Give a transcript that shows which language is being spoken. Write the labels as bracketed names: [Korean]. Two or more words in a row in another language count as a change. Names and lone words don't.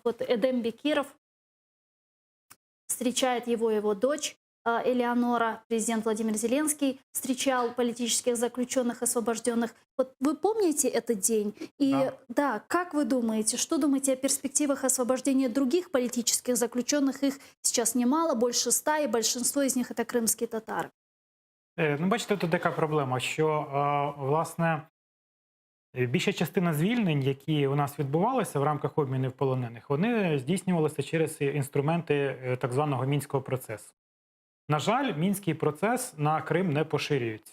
[Russian] Вот Эдем Бекиров, встречает его дочь Элеонора, президент Владимир Зеленский встречал политических заключенных, освобожденных. Вот вы помните этот день? И да, как вы думаете, что думаете о перспективах освобождения других политических заключенных? Их сейчас немало, больше 100, и большинство из них – это крымские татари. [Ukrainian] Ну, бачите, тут така проблема, що, власне, більша частина звільнень, які у нас відбувалися в рамках обмінів полонених, вони здійснювалися через інструменти так званого Мінського процесу. На жаль, Мінський процес на Крим не поширюється.